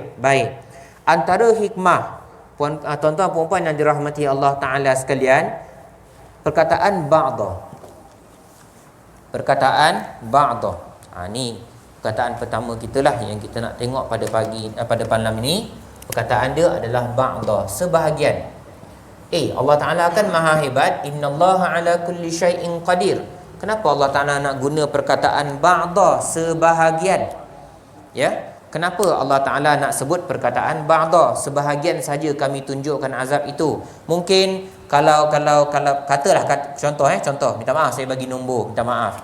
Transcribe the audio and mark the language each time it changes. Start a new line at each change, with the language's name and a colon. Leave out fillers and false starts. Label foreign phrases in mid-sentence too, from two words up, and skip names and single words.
Malay: Baik, antara hikmah tuan-tuan puan-puan yang dirahmati Allah Ta'ala sekalian, perkataan ba'dah. Ni perkataan pertama kita lah yang kita nak tengok pada malam ini. Perkataan dia adalah ba'dah, sebahagian. Allah Ta'ala kan maha hebat.
Arabic: Innallaha ala kulli syai'in qadir.
Malay: Kenapa Allah Ta'ala nak guna perkataan ba'dah, sebahagian? Ya, kenapa Allah Ta'ala nak sebut perkataan ba'dah, sebahagian saja kami tunjukkan azab itu? Mungkin kalau katalah contoh, minta maaf saya bagi nombor, minta maaf.